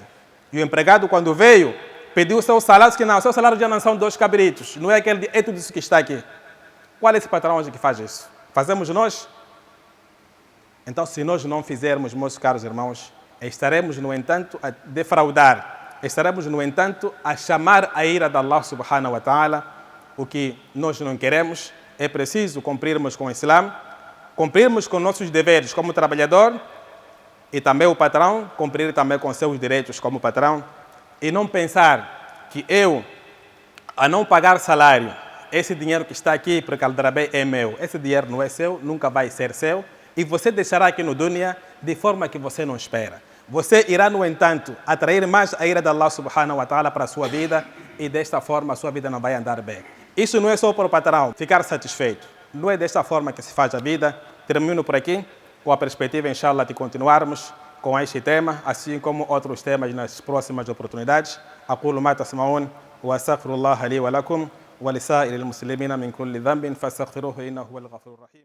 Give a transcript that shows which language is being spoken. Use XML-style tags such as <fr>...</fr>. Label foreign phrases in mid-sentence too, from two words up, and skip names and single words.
<pt>E o empregado, quando veio, pediu o seu salário, que não, o seu salário já não são 2 cabritos, não é aquele, é tudo isso que está aqui. Qual é esse patrão hoje que faz isso? Fazemos nós? Então, se nós não fizermos, meus caros irmãos, estaremos, no entanto, a defraudar, estaremos, no entanto, a chamar a ira de</pt> <ar>الله سبحانه وتعالى,</ar> <pt>o que nós não queremos. É preciso cumprirmos com o Islã, cumprirmos com nossos deveres como trabalhador e também o patrão, cumprir também com seus direitos como patrão e não pensar que eu, a não pagar salário, esse dinheiro que está aqui porque Aldrabei é meu, esse dinheiro não é seu, nunca vai ser seu e você deixará aqui no dunya de forma que você não espera. Você irá, no entanto, atrair mais a ira de</pt> <ar>الله سبحانه وتعالى</ar> <pt>para a sua vida e desta forma a sua vida não vai andar bem. Isso não é só para o patrão ficar satisfeito. Não é desta forma que se faz a vida. Termino por aqui, com a perspectiva, inshallah, de continuarmos com este tema, assim como outros temas nas próximas oportunidades.</pt> <ar>أقول ما تسمعون وأستغفر الله لي ولكم ولسائر المسلمين من كل ذنب فاستغفروه إنه هو الغفور الرحيم</ar>